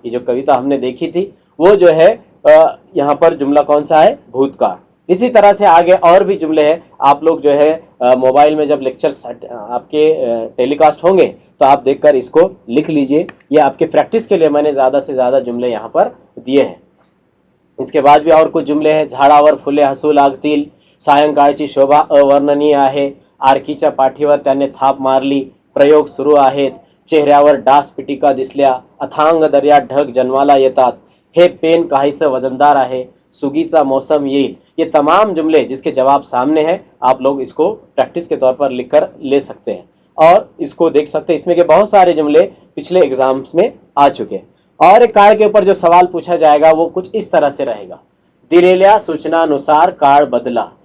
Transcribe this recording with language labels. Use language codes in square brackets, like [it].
[hi] ये जो कविता हमने देखी थी वो जो है यहाँ पर जुमला कौन सा है, भूतकाळ। इसी तरह से आगे और भी जुमले हैं। आप लोग जो है मोबाइल में जब लेक्चर्स आपके टेलीकास्ट होंगे तो आप देखकर इसको लिख लीजिए। ये आपके प्रैक्टिस के लिए मैंने ज्यादा से ज्यादा जुमले यहाँ पर दिए हैं। इसके बाद भी और कुछ जुमले हैं। [mr] झाडावर फुले हसू लागतील, सायंकाळची शोभा अवर्णनीय आहे, आरकीच्या पाठीवर त्याने थाप मारली, प्रयोग सुरू आहेत, चेहऱ्यावर डास पिटिका दिसल्या, अथांग दर्यात ढग जन्माला येतात, हे पेन काहीसं वजनदार आहे, सुगीचा मौसम येईल। [hi] ये तमाम जुमले जिसके जवाब सामने हैं, आप लोग इसको प्रैक्टिस के तौर पर लिखकर ले सकते हैं और इसको देख सकते हैं। इसमें के बहुत सारे जुमले पिछले एग्जाम्स में आ चुके हैं। और एक काळ के ऊपर जो सवाल पूछा जाएगा वो कुछ इस तरह से रहेगा, [mr] दिलेल्या सूचनानुसार काळ बदला।